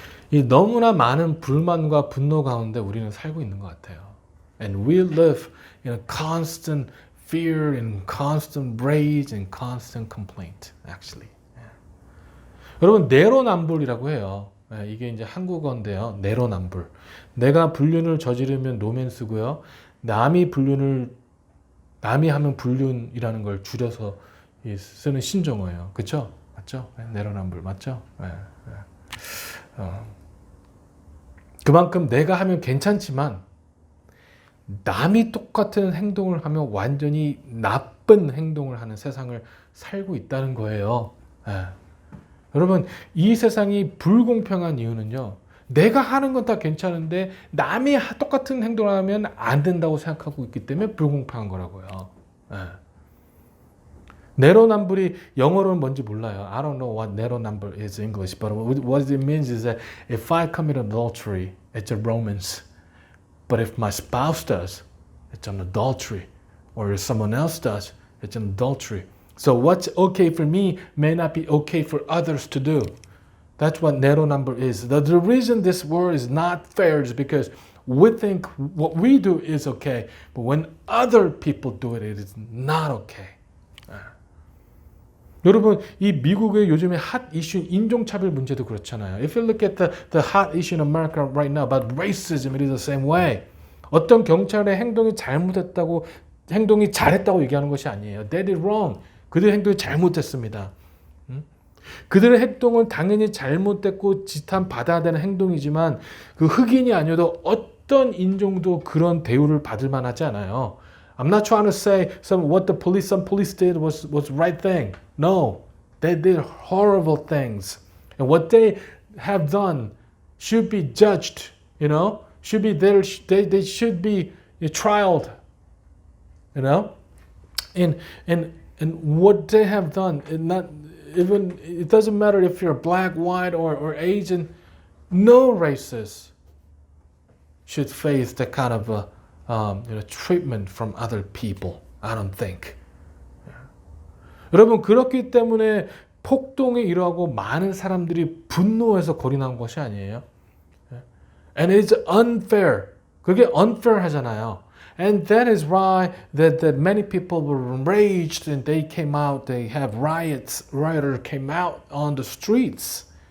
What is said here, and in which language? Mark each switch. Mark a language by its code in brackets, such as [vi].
[ko] 이 너무나 많은 불만과 분노 가운데 우리는 살고 있는 것 같아요. [en] And we live in a constant fear and constant rage and constant complaint, actually. [ko] 여러분, 내로남불이라고 해요. 이게 이제 한국어인데요. 내로남불. 내가 불륜을 저지르면 노맨스고요. 남이 하면 불륜이라는 걸 줄여서 쓰는 신종어예요. 그렇죠? 맞죠? 내로남불 맞죠? 그만큼 내가 하면 괜찮지만 남이 똑같은 행동을 하면 완전히 나쁜 행동을 하는 세상을 살고 있다는 거예요. 여러분, 이 세상이 불공평한 이유는요, 내가 하는 건 다 괜찮은데 남이 똑같은 행동을 하면 안 된다고 생각하고 있기 때문에 불공평한 거라고요. 내로남불이 영어로는 뭔지 몰라요. [en] I don't know what 내로남불 is in English, but what it means is that if I commit adultery, it's a romance. But if my spouse does, it's an adultery. Or if someone else does, it's an adultery. So what's okay for me may not be okay for others to do. That's what narrow number is. The reason this world is not fair is because we think what we do is okay, but when other people do it, it is not okay. [ko] 여러분, 이 미국의 요즘에 핫 이슈인 인종차별 문제도 그렇잖아요. [en] If you look at the hot issue in America right now about racism, it is the same way. [ko] 어떤 경찰의 행동이 잘못했다고, 행동이 잘했다고 얘기하는 것이 아니에요. [en] They did wrong. [ko] 그들의 행동이 잘못됐습니다. 그들의 행동은 당연히 잘못됐고 지탄 받아야 되는 행동이지만 그 흑인이 아니어도 어떤 인종도 그런 대우를 받을 만하지 않아요. [en] I'm not trying to say what some police did was right thing. No, they did horrible things, and what they have done should be judged. You know, should be there. They should be trialed. You know, and what they have done, not even it doesn't matter if you're black, white, or Asian. No races should face that kind of treatment from other people. I don't think. [ko] 여러분 그렇기 때문에 폭동에 일어나고 많은 사람들이 분노해서 거리 나온 것이 아니에요. [en] And it's unfair. [ko] 그게 unfair 하잖아요. [en] And that is why that many people were enraged and they came out. They have rioters came out on the streets.